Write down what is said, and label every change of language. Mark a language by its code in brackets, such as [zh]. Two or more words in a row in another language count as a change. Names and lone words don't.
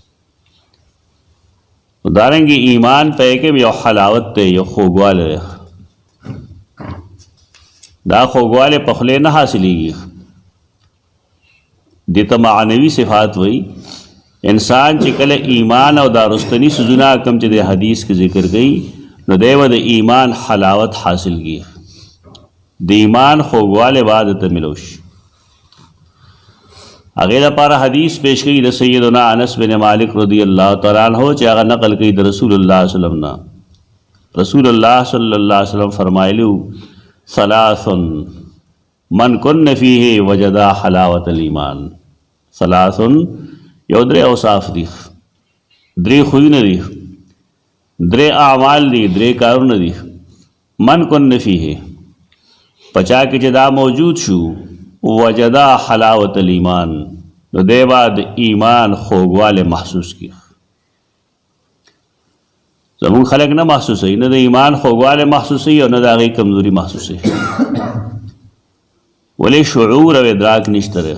[ps] دارنګې ایمان پای کې یو حلاوت دی، یو خوږوالی دی. دا خوږوالی په خولې نه حاصلېږي، دې ته معنوي صفات وایي. انسان چې کله ایمان او دا رستنی سزونه کم چې د حدیث کې ذکر گئی نو دیو د ایمان حلاوت حاصل کی، د ایمان خوږوالی بعد ته ملوش. هغې لپاره حدیث پیش کړي د سیدنا انس بن مالک [ar] رضی اللہ تعالی عنہ [ps] چې هغه نقل کړي د رسول الله [ar] صلی الله علیه وسلم [ps] نه. رسول الله [ar] صلی الله علیه وسلم [ps] فرمایلو [ar] ثلاث من کن فیه وجد حلاوة الایمان. [ps] ثلاث یو درې اوصاف دي، درې خویونه دي، درې اعمال دي، درې کارونه دي. [ar] من کن فیه [ps] پچا کې چې دا موجود شو [ar] وجدا حلاوة الایمان [ps] نو دی بعد ایمان خوږوالی محسوس کی. زمون خلق نه محسوسوي، نه د ایمان خوږوالی محسوسوي او نه د هغې کمزوري محسوسوي، ولې شعور او ادراک نشته دی.